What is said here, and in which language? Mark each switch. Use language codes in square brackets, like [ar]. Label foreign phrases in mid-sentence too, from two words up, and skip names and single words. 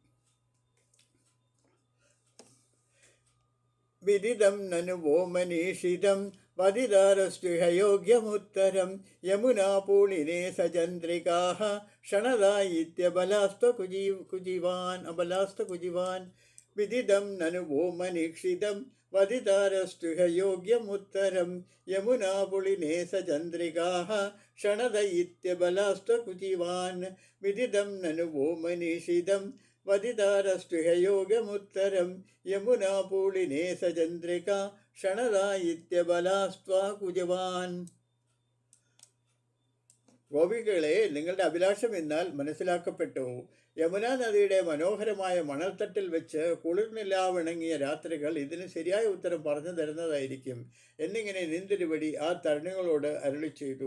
[sa] വിദിതം നനു വോ മനീഷിതം വദിതാരസ്തുഹയോഗ്യമുത്തരം യമുനാപൂളിനെ സചന്ദ്രികാഃ ക്ഷണദായിത്യബലാസ്ത്വകുജിവാൻ. വിദിതം നനു വോ മനീഷിതം वदितारस्तुह योग्यमुत्तरं यमुनापुलिने स चन्द्रिकाः क्षणदयित्यबलास्त्वकुचिवान् विदितं ननु वो मनीषितं वदितारस्तुह योग्यमुत्तरं यमुनापूलिने स चन्द्रिका क्षणदायित्यबलास्त्वाकुजवान्. [ml] ഗോപികളെ, നിങ്ങളുടെ അഭിലാഷം എന്നാൽ മനസ്സിലാക്കപ്പെട്ടു. യമുനാ നദിയുടെ മനോഹരമായ മണൽത്തട്ടിൽ വെച്ച് കുളിർനിലാവിണങ്ങിയ രാത്രികൾ ഇതിന് ശരിയായ ഉത്തരം പറഞ്ഞു തരുന്നതായിരിക്കും എന്നിങ്ങനെ നിന്തിരുവടി ആ തരുണികളോട് അരുളി ചെയ്തു.